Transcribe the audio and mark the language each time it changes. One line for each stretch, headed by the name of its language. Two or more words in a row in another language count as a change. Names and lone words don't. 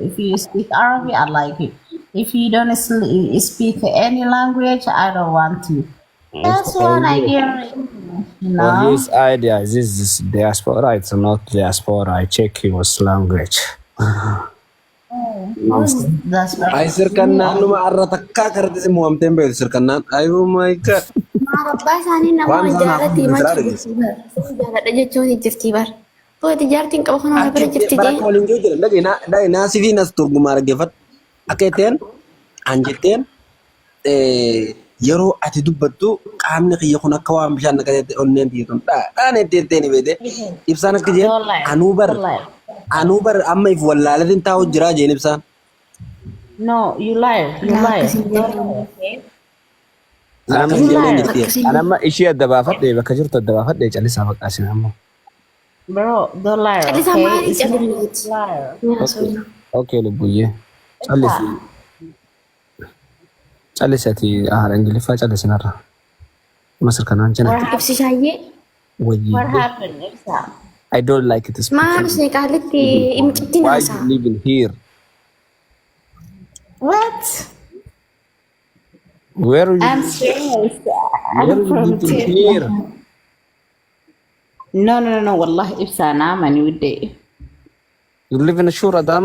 English: If you speak Arabic, I like you. If you don't speak any language, I don't want you. That's what I hear, you For know. this idea, this is diaspora. It's not diaspora. I check your language. That's Ay right.
Oromo: sirkannaan numa arra takkaa karratti si muhamteen beektu sirkannaan.
English: Ay oh my God.
Oromo: Maa rabbaa isaanii nama Waan isaan jaalatti hafuun himaa biraa jirti bar. Jaaladha jechuun hin jirti bar. Booti jaartiin qaba kana bira jirti Bara jee. waliin jiru jira. Dhaqee naasii fi nas turgumaa dhaggeeffatu. Akka ittiin an jetteen yeroo ati dubbattu qaamni kiyya kun akka waan bishaan naqateetti onneen tiitun dhaan ittiin beete ibsaan akka jeen anuu bar amma if wallaalatiin taa'u jira jeen ibsaan.
English: No, you liar. You liar.
Oromo: Akkas jedhee jirti. Anamma ishee adda baafadhee bakka jirtu adda baafadhee callisaa maqaasin ammoo.
English: Bro, don't lie.
Oromo: Callisaa
English: Okay?
Oromo: maali
English: It's not
Oromo: callisaati?
English: liar.
Oromo: Okay, lubbuyyee. Callisi. Callisati haala Ingiliffaa callisinarra. Masir kanaan jina. Ibsi shaayyee.
English: What
Oromo: Wayyee.
English: happened? Ibsa? I don't like it.
Oromo: Maal ishee qaalitti imicittiin
English: Why
Oromo: haasaa.
English: you living here? What? Where are you? I'm serious. Where I'm are you from living here? No. Wallahi, Ibsa, I'm a new day. You live in Shura Dama?